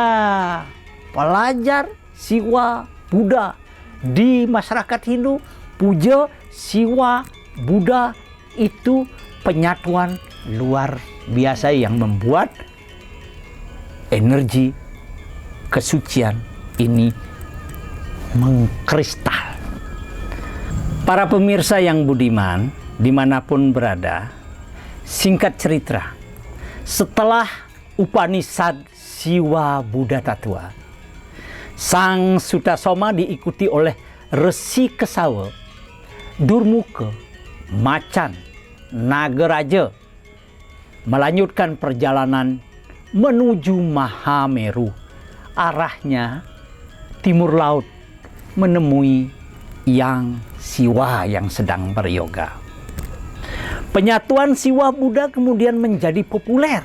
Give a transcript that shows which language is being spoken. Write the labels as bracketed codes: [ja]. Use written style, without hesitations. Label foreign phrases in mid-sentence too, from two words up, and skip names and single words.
[id] Pelajar Siwa Buddha di masyarakat Hindu, puja Siwa Buddha itu penyatuan luar biasa yang membuat energi kesucian ini mengkristal. Para pemirsa yang budiman, dimanapun berada, singkat cerita, setelah Upanishad Siwa Buddha Tattwa, Sang Sutasoma diikuti oleh Resi Kesawa, Durmuka, Macan, Nagaraja, melanjutkan perjalanan menuju Mahameru. Arahnya timur laut, menemui Yang Siwa yang sedang beryoga. Penyatuan Siwa Buddha kemudian menjadi populer.